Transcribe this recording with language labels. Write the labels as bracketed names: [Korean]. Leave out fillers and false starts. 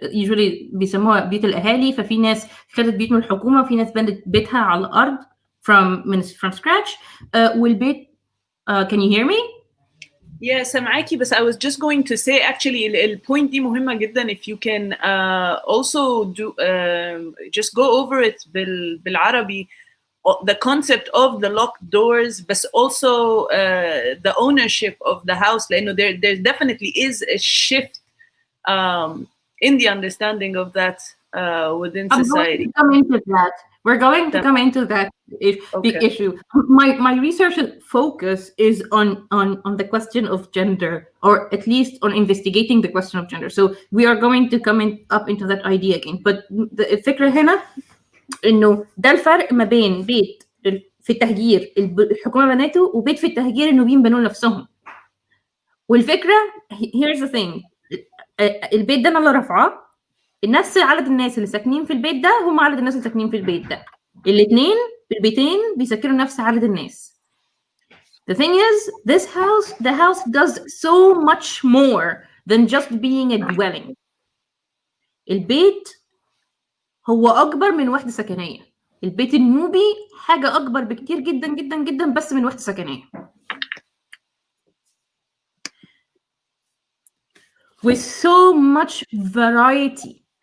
[English] Usually [Arabic] بيسموها بيت الأهالي. ففي ناس خدت بيت من الحكومة وفي ناس بنت بيتها على الأرض [English] from scratch. [Arabic] والبيت [English] can you hear me? Yeah, [Arabic] سامعاكي, [English] but I was just going to say actually [Arabic] البوينت دي مهمة جدا. [English] If you can also do just go over it [Arabic] بالعربي, [English] the concept of the locked doors, but also the ownership of the house. [Arabic] لأنه [English] there definitely is a shift in the understanding of that within society. We're going to come into that big issue. My research focus is on the question of gender, or at least on investigating the question of gender. So we are going to come up into that idea again. But [Arabic] الفكرة هنا إنه ده الفرق ما بين بيت في التهجير الحكومة بناته وبيت في التهجير النوبيين بنوا لنفسهم. والفكرة [English] here's the thing, [Arabic] البيت ده أنا اللي رافعاه، نفس عدد الناس اللي ساكنين في البيت ده هم عدد الناس اللي ساكنين في البيت ده. الاثنين البيتين بيسكنوا نفس عدد الناس. [English] The thing is, the house does so much more than just being a dwelling. [Arabic] البيت هو أكبر من وحدة سكنية. البيت النوبي حاجة أكبر بكتير جدا جدا جدا بس من وحدة سكنية. [English] With so much variety.